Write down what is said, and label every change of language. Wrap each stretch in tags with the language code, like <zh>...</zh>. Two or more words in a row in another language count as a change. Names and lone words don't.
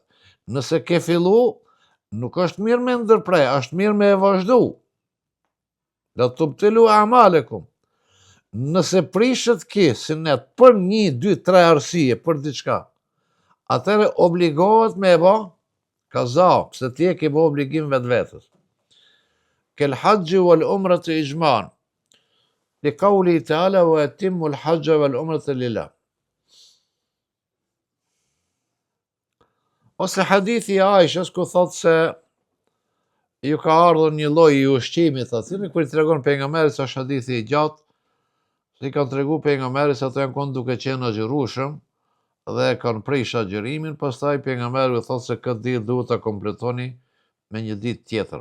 <sq>Nëse ke fillu, nuk është mirë me ndërprej, është mirë me e vazhdu.</sq> <ar>لا تبطلوا أعمالكم.</ar> <sq>Nëse prishet ki sunnet për 1, 2, 3 arsye, për diçka, atëre obligohet me e bo kaza, pse ti e ke bo obligim vetvetes.</sq> <ar>كالحج والعمرة إجماعا. لقوله تعالى وأتموا الحج والعمرة لله.</ar> <sq>Ose hadithi i Aishës ku thot se ju ka ardhur një lloj i ushqimit, thotë, kur i tregon pejgamberit se është hadithi i gjatë, se i kanë tregu pejgamberit se ato janë konë duke qenë agjërueshëm dhe kanë prish agjërimin, pastaj pejgamberi thot se këtë ditë duhet ta kompletoni me një ditë tjetër.</sq>